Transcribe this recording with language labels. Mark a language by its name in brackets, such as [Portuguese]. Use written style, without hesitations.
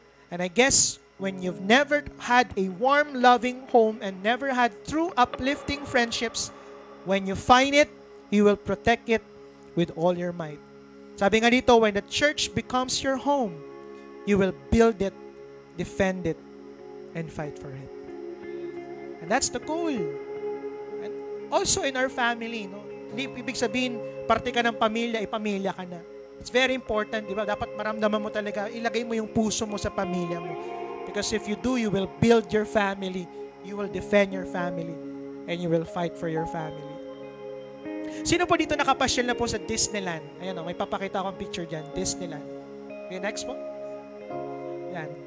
[English] And I guess, when you've never had a warm, loving home and never had true uplifting friendships, when you find it, you will protect it with all your might. [Filipino] Sabi nga dito, [English] when the church becomes your home, you will build it, defend it, and fight for it. And that's the goal. And also in our family, no? [Filipino] Hindi ibig sabihin, parte ka ng pamilya, ipamilya ka na. [English] It's very important, [Filipino] di ba? Dapat maramdaman mo talaga, ilagay mo yung puso mo sa pamilya mo. [English] Because if you do, you will build your family, you will defend your family, and you will fight for your family. [Filipino] Sino po dito nakapasyal na po sa Disneyland? Ayan o, may papakita akong picture dyan. Disneyland. Okay, next po. Yan.